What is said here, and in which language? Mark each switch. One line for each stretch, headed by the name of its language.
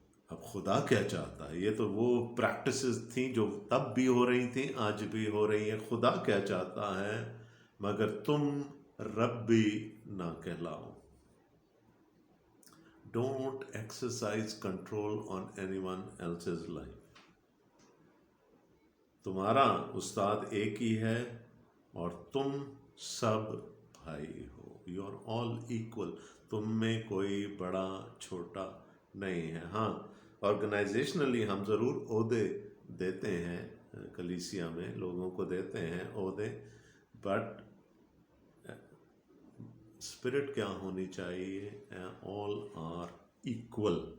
Urdu: اب خدا کیا چاہتا ہے؟ یہ تو وہ پریکٹسز تھیں جو تب بھی ہو رہی تھیں، آج بھی ہو رہی ہیں. خدا کیا چاہتا ہے؟ مگر تم ربی نہ کہلاؤ.
English: Don't exercise control on anyone else's life.
Urdu: تمہارا استاد ایک ہی ہے اور تم سب بھائی ہو.
English: You are all equal.
Urdu: تم میں کوئی بڑا چھوٹا نہیں ہے. ہاں، آرگنائزیشنلی ہم ضرور عہدے دیتے ہیں، کلیسیا میں لوگوں کو دیتے ہیں عہدے، بٹ اسپرٹ کیا ہونی چاہیے؟
English: All are equal.